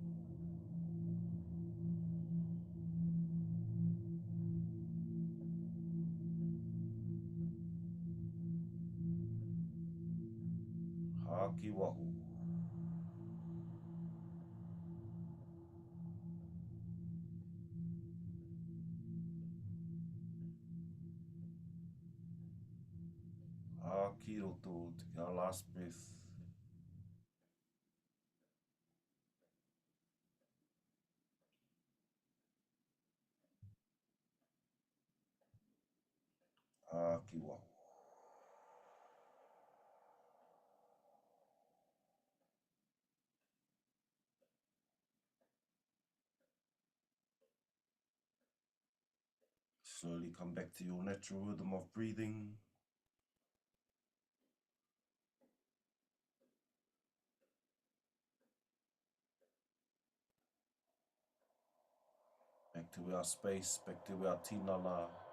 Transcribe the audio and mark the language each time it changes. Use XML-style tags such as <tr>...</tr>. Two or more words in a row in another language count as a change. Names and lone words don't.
<mi>Haki waho. Haki roto,</mi> <en>take our last breath.</en> <mi>Haki waho.</mi> <en>Slowly come back to your natural rhythm of breathing. Back to our space, back to our tinana.</en>